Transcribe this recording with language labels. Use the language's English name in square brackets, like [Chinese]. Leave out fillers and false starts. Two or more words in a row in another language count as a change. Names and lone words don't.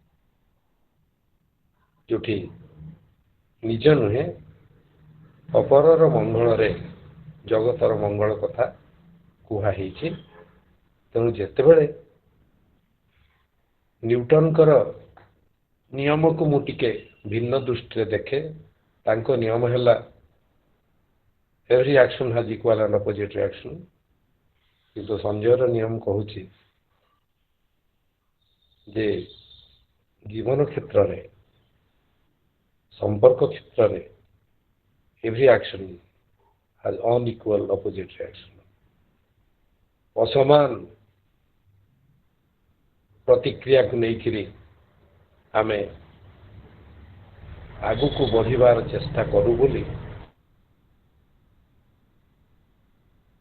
[Odia] ଯୋଉଠି ନିଜ ନୁହେଁ, ଅପରର ମଙ୍ଗଳରେ ଜଗତର ମଙ୍ଗଳ କଥା କୁହା ହେଇଛି। ତେଣୁ ଯେତେବେଳେ ନ୍ୟୁଟନଙ୍କର ନିୟମକୁ ମୁଁ ଟିକେ ଭିନ୍ନ ଦୃଷ୍ଟିରେ ଦେଖେ, ତାଙ୍କ ନିୟମ ହେଲା [English] every action has equal and opposite reaction, [Odia] କିନ୍ତୁ ସଞ୍ଜୟର ନିୟମ କହୁଛି ଯେ ଜୀବନ କ୍ଷେତ୍ରରେ, ସମ୍ପର୍କ କ୍ଷେତ୍ରରେ [English] every action has unequal opposite reaction। [Odia] ଅସମାନ ପ୍ରତିକ୍ରିୟାକୁ ନେଇକରି ଆମେ ଆଗକୁ ବଢ଼ିବାର ଚେଷ୍ଟା କରୁ ବୋଲି